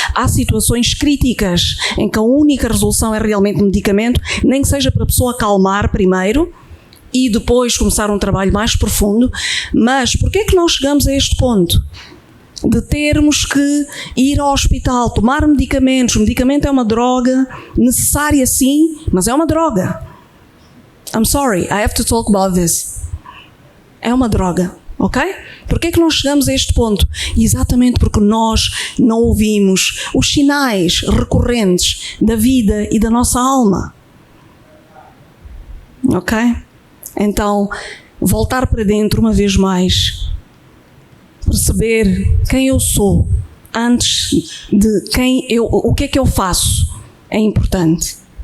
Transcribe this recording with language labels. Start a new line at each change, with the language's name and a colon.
Portuguese: Há situações críticas em que a única resolução é realmente medicamento, nem que seja para a pessoa acalmar primeiro e depois começar um trabalho mais profundo. Mas porquê é que nós chegamos a este ponto de termos que ir ao hospital, tomar medicamentos? O medicamento é uma droga, necessária sim, mas é uma droga.
English: I'm sorry, I have to talk about this.
Portuguese: É uma droga, ok? Por que é que nós chegamos a este ponto? Exatamente porque nós não ouvimos os sinais recorrentes da vida e da nossa alma. Ok? Então, voltar para dentro uma vez mais, perceber quem eu sou antes de o que é que eu faço é importante.